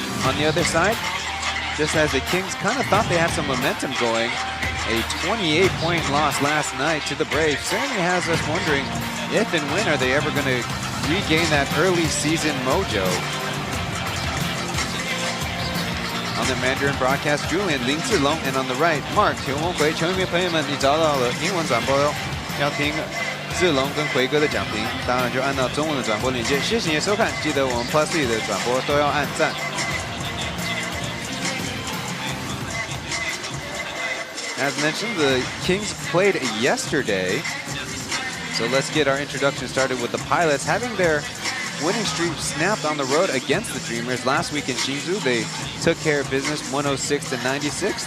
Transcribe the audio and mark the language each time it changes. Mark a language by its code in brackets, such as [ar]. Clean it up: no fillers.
[en] On the other side, just as the Kings kind of thought they had some momentum going, a 28-point loss last night to the Braves certainly has us wondering if and when are they ever going to regain that early season mojo. On the Mandarin broadcast, Julian, Lin Zilong, and on the right, Mark, [zh] 球梦回球迷朋友们，你找到了英文转播哟，要听志龙跟奎哥的讲评，当然就按照中文的转播链接。谢谢你的收看，记得我们 P.LEAGUE 的转播都要按赞。 [en] As mentioned, the Kings played yesterday. So let's get our introduction started with the Pilots having their winning streak snapped on the road against the Dreamers. Last week in Hsinchu, they took care of business 106-96.